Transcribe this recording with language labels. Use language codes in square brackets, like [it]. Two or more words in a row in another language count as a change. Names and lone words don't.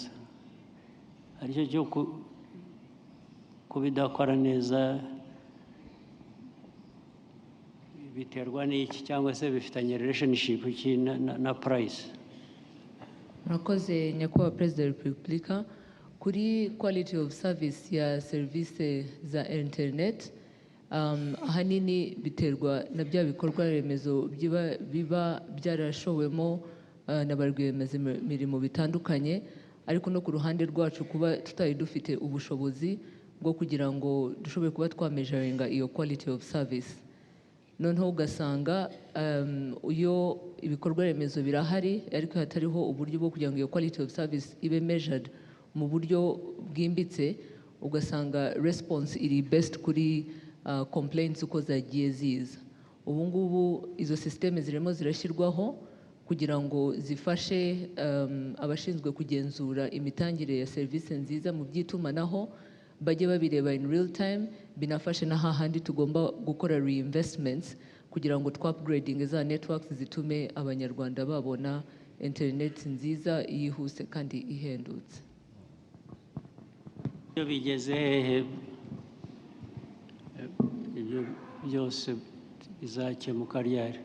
[rw] Aricyo cyo kuba idakora neza biterwa n'iki, cyangwa se bifitanye relationship ki na price? Murakoze nyakubahwa Perezida wa Repubulika. Kuri [en] quality of service [rw] ya serivisi za internet, ahanini biterwa na bya bikorwa remezo biba byarashowemo na ba rwiyemezamirimo bitandukanye, ariko no ku ruhande rwacu kuba tutari dufite ubushobozi bwo kugira ngo dushobore kuba twameasuringa iyo [en] quality of service. [rw] Noneho ugasanga iyo ibikorwa remezo birahari ariko hatariho uburyo bwo kugira ngo iyo [en] quality of service [rw] ibe measured mu buryo bwimbitse, ugasanga response iri best kuri complaints uko zagiye ziza. Ubu ngubu izo systeme zirimo zirashyirwaho kugira ngo zifashe abashinzwe kugenzura imitangire ya serivisi nziza mu by'itumanaho bajye babireba [en] in real time, [rw] binafashe na hahandi tugomba gukora reinvestments kugira ngo upgrading za networks zitume abanyarwanda babona internet nziza, yihuse kandi ihendutse. Iyo bigeze hehe ibyo byose bizakemuka ryari?